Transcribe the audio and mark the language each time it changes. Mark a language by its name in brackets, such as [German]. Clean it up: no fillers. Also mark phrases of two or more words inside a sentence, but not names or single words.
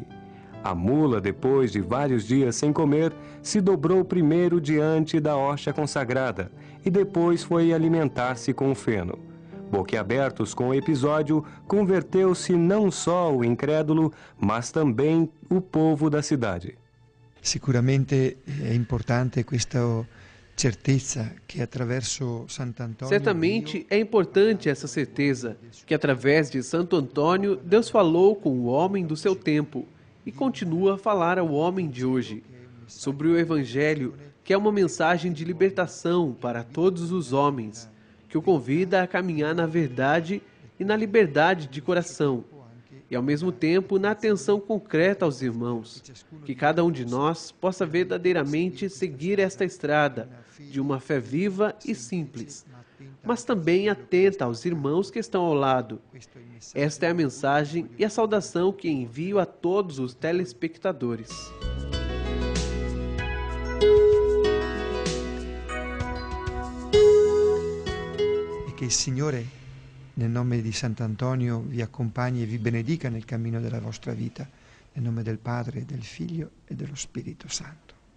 [Portuguese] A mula, depois de vários dias sem comer, se dobrou primeiro diante da hóstia consagrada e depois foi alimentar-se com o feno. Boquiabertos com o episódio, converteu-se não só o incrédulo, mas também o povo da cidade. [Italian] Sicuramente è importante questa certezza che attraverso Sant'Antonio... [Portuguese] Certamente é importante essa certeza que através de Santo Antônio Deus falou com o homem do seu tempo e continua a falar ao homem de hoje sobre o Evangelho, que é uma mensagem de libertação para todos os homens, que o convida a caminhar na verdade e na liberdade de coração, e ao mesmo tempo na atenção concreta aos irmãos, que cada um de nós possa verdadeiramente seguir esta estrada de uma fé viva e simples, mas também atenta aos irmãos que estão ao lado. Esta é a mensagem e a saudação que envio a todos os telespectadores. [Italian] E che il Signore, nel nome di Sant'Antonio, vi accompagni e vi benedica nel cammino della vostra vita, nel nome del Padre, del Figlio e dello Spirito Santo.